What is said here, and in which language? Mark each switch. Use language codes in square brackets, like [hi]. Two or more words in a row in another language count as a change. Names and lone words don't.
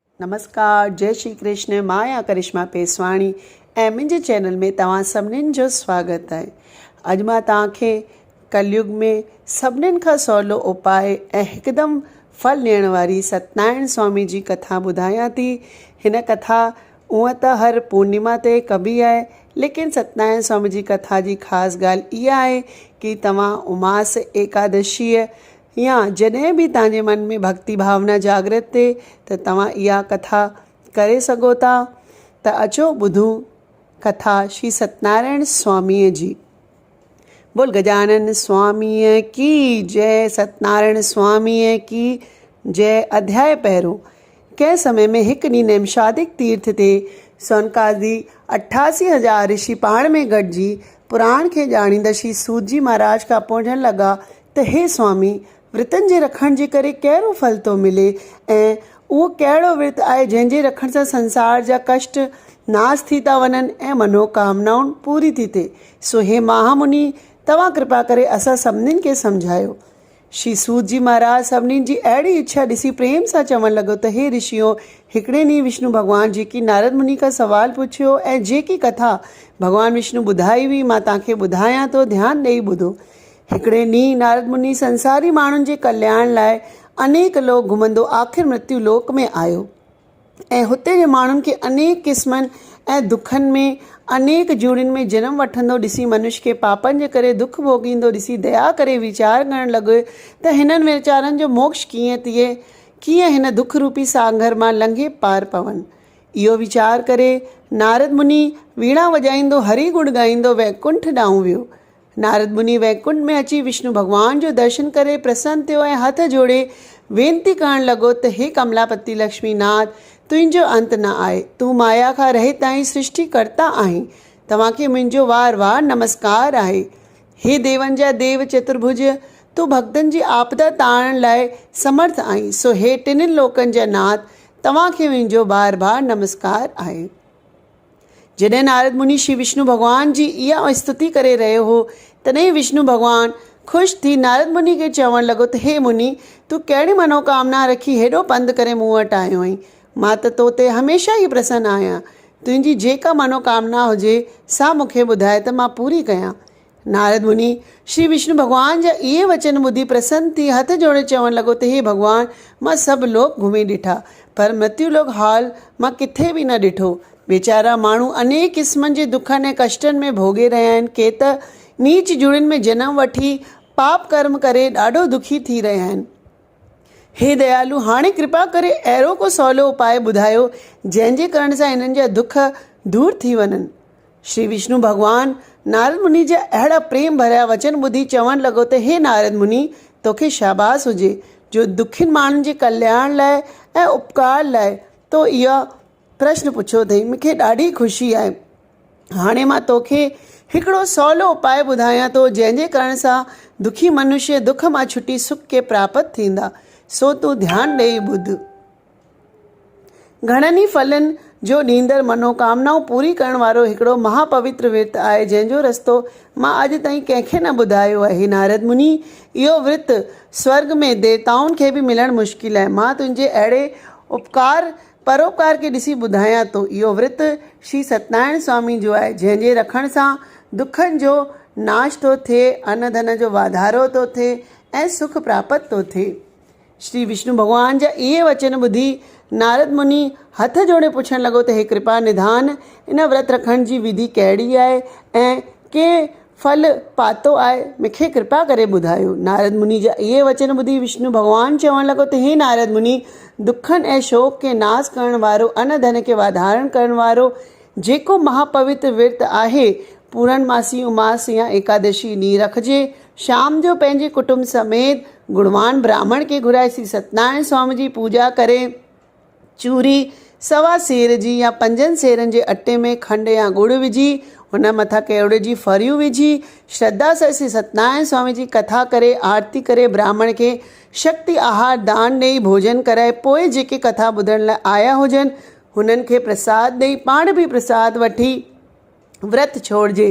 [sd] नमस्कार, जय श्री कृष्ण। मां करिश्मा पेसवाणी ऐं मुंहिंजे चैनल में तव्हां सभिनीनि जो स्वागत आहे। अॼु मां तव्हांखे कलयुग में सभिनीनि खां सवलो उपाय ऐं हिकदमि फल ॾियण वारी सत्यनारायण स्वामी जी कथा ॿुधायां थी। हिन कथा उअं त हर पूर्णिमा ते कबी आहे, लेकिन सत्यनारायण स्वामी जी कथा जी ख़ासि ॻाल्हि इहा आहे कि तव्हां उमास एकादशीअ या जॾहिं बि तव्हांजे मन में भक्ति भावना जागृत थिए त तव्हां इहा कथा करे सघो था। त अचो ॿुधूं कथा श्री सत्यनारायण स्वामीअ जी। बोल गजानन स्वामीअ की जय, सत्यनारायण स्वामीअ की जय। अध्याय पहिरों। कंहिं समय में हिकु ॾींहुं नैमिषारण्य तीर्थ ते सौनकादि 88,000 ऋषि पाण में गॾिजी पुराण खे ॼाणींदड़ श्री सूत जी महाराज खां पुछण लॻा त हे स्वामी, विर्तनि जे रखण जे करे कहिड़ो फल थो मिले ऐं उहो कहिड़ो विर्त आहे जंहिंजे रखण सां संसार जा कष्ट नाश थी था वञनि ऐं मनोकामनाऊं पूरी थी थिए। सो हे महामुनि, तव्हां कृपा करे असां सभिनीनि खे सम्झायो। श्री सूत जी महाराज सभिनीनि जी अहिड़ी इच्छा ॾिसी प्रेम सां चवणु लॻो त हे ऋषियो, हिकिड़े ॾींहुं विष्णु भॻवानु जेकी नारद मुनि खां सवाल पुछियो ऐं जेकी कथा भॻवानु विष्णु ॿुधाई हुई मां तव्हांखे ॿुधायां थो, ध्यानु ॾेई ॿुधो। हिकिड़े ॾींहुं नारद मुनि संसारी माण्हुनि जे कल्याण लाइ अनेक लोक घुमंदो आख़िर मृत्यु लोक में आयो ऐं हुते जे माण्हुनि खे अनेक क़िस्मनि ऐं दुखनि में अनेक जूड़ियुनि में जनम वठंदो ॾिसी मनुष्य खे पापनि जे करे दुख भोगींदो ॾिसी दया करे वीचार करणु लॻो त हिननि वीचारनि जो मोक्ष कीअं थिए, कीअं हिन दुख रूपी सागर मां लंघे पार पवनि। इहो वीचार करे नारद मुनि वीणा वॼाईंदो हरि गुण ॻाईंदो वैकुंठ ॾांहुं वियो। नारद मुनि वैकुंठ में अची विष्णु भॻवान जो दर्शन करे प्रसन्न थियो ऐं हथ जोड़े वेनती करणु लॻो त हे कमलापति लक्ष्मीनाथ, तुंहिंजो अंत न आहे, तूं माया खां रहित आहीं, सृष्टिकर्ता आहीं, तव्हांखे मुंहिंजो वार वार नमस्कार आहे। हे देवनि जा देव चतुर्भुज, तूं भक्तनि जी आपदा तारण लाइ समर्थ आहीं। सो हे टिनिनि लोकनि जा नाथ, तव्हांखे मुंहिंजो बार बार नमस्कार आहे। जॾहिं नारद मुनि श्री विष्णु भॻवान जी इहा स्तुति करे रहियो हो, तॾहिं विष्णु भॻवानु ख़ुशि थी नारद मुनि खे चवणु लॻो त हे मुनि, तूं कहिड़ी मनोकामना रखी हेॾो पंधु करे मूं वटि आयो आहीं। मां त तो ते हमेशह ई प्रसन्न आहियां। तुंहिंजी जेका मनोकामना हुजे सा मूंखे ॿुधाए त मां पूरी कयां। नारद मुनि श्री विष्णु भॻवान जा इहे वचन ॿुधी प्रसन्न थी हथ जोड़े चवणु लॻो त हे भॻवानु, मां सभु लोक घुमी ॾिठा पर मृत्यु लोक हाल मां किथे बि न ॾिठो। वीचारा माण्हू अनेक क़िस्मनि जे दुखनि ऐं कष्टनि में भोगे रहिया आहिनि। के त नीच जुड़ियुनि में जनम वठी पाप कर्म करे ॾाढो दुखी थी रहिया आहिनि। हे दयालु, हाणे कृपा करे अहिड़ो को सवलो उपाय ॿुधायो जंहिंजे करण सां हिननि जा दुख दूर थी वञनि। श्री विष्णु भॻवानु नारद मुनि जा अहिड़ा प्रेम भरिया वचन ॿुधी चवणु लॻो त हे नारद मुनि, तोखे शाबाश हुजे जो दुखियुनि माण्हुनि जे कल्याण लाइ ऐं उपकार लाइ तो इहा प्रश्न पुछियो अथई। मूंखे ॾाढी ख़ुशी आहे। हाणे मां तोखे हिकिड़ो सवलो उपाय ॿुधायां थो जंहिंजे करण सां दुखी मनुष्य दुख मां छुटी सुख खे प्राप्त थींदा। सो तूं ध्यानु ॾेई ॿुध। घणनि ई फलनि जो ॾींदड़ मनोकामनाऊं पूरी करण वारो हिकिड़ो महापवित्र विर्त आहे जंहिंजो रस्तो मां अॼु ताईं कंहिंखे न ॿुधायो आहे। नारद मुनि, इहो विर्त स्वर्ग में देवताउनि खे बि मिलणु मुश्किल आहे। मां तुंहिंजे अहिड़े उपकार परोपकार खे ॾिसी ॿुधायां थो। इहो विर्त श्री सत्यनारायण स्वामी जो आहे जंहिंजे रखण सां दुखनि जो नाश थो थिए, अन्न धन जो वाधारो थो थिए ऐं सुख प्राप्त थो थिए। श्री विष्णु भॻवान जा इहे वचन ॿुधी नारद मुनि हथ जोड़े पुछणु लॻो त हे कृपा निधान, इन व्रत रखण जी विधि कहिड़ी आहे ऐं कंहिं फल पातो आहे, मूंखे कृपा करे ॿुधायो। नारद मुनि जा इहे वचन ॿुधी विष्णु भॻवानु चवणु लॻो त हे नारद मुनि, दुखनि ऐं शोक खे नाश करण वारो, अन्न धन खे वाधारण करण वारो जेको महापवित्र विर्त आहे, पूर्णमासी उमास या एकादशी ॾींहुं रखिजे। शाम जो पंहिंजे कुटुंब समेत गुणवान ब्राह्मण खे घुराए श्री सत्यनारायण स्वामी जी पूजा करे चूरी 1.25 सेर जी या 5 सेरनि जे अटे में खंडु या गुड़ विझी हुन मथां केवड़े जी फरियूं विझी श्रद्धा सां श्री सत्यनारायण स्वामी जी कथा करे आरती करे ब्राह्मण खे शक्ति आहार दान ॾेई भोजन कराए पोइ जेके कथा ॿुधण लाइ आया हुजनि हुननि खे प्रसाद ॾेई पाण बि प्रसाद वठी व्रत छोड़िजे।